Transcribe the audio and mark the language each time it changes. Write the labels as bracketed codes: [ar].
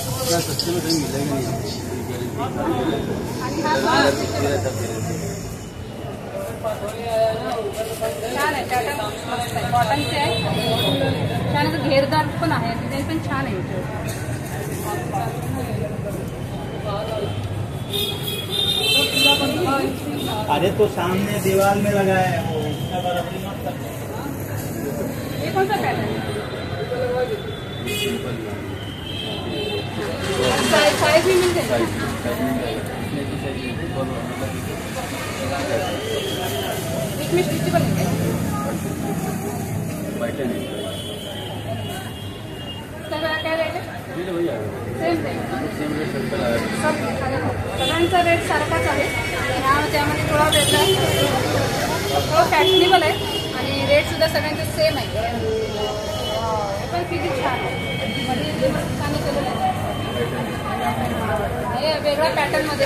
[hi] सस्ते में कहीं मिलेगा नहीं। [mr] आणि हा छान आहे, पॅटर्न मस्त आहे, कॉटनचे आहे. छान असं घेरदार पण आहे, डिझाईन पण छान आहे. [hi] अरे तो सामने दीवार में लगा है वो, उसका बराबरी मत कर। ये कौन सा पैटर्न है? साइज भी मिल जाएगा. इसमें स्ट्रेचेबल है क्या? क्या रेट है? [mr] सेम सब सगळ्यांचा रेट सारखाच आहे. त्यामध्ये थोडा वेगळा आहे, थोडं फॅशनेबल आहे आणि रेट सुद्धा सगळ्यांचे सेम आहे. पण किती छान आहे, मध्ये छान केलेलं आहे वेगळ्या पॅटर्न मध्ये.